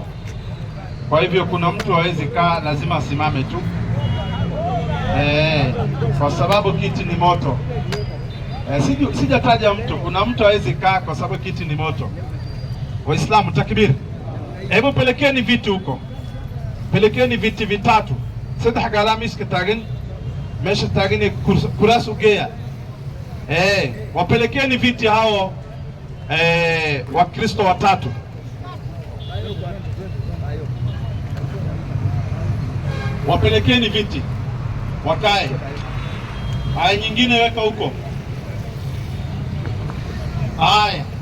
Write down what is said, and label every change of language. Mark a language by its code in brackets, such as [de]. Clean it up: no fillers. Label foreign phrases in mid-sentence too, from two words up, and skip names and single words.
[sw] Kwa hivyo kuna mtu hawezi kaa, lazima asimame tu kwa sababu kiti ni moto. Sijataja mtu, kuna mtu hawezi kaa kwa sababu kiti ni moto. Waislamu, takbir! Hebu pelekeni viti huko, pelekeni viti vitatu. [so] Saddex galamiska taagan meesha taagan kuraas ugeeya. [sw] Wapelekeni viti hao Wakristo watatu. Wapelekeni viti wakae. Haya, nyingine weka huko. Haya,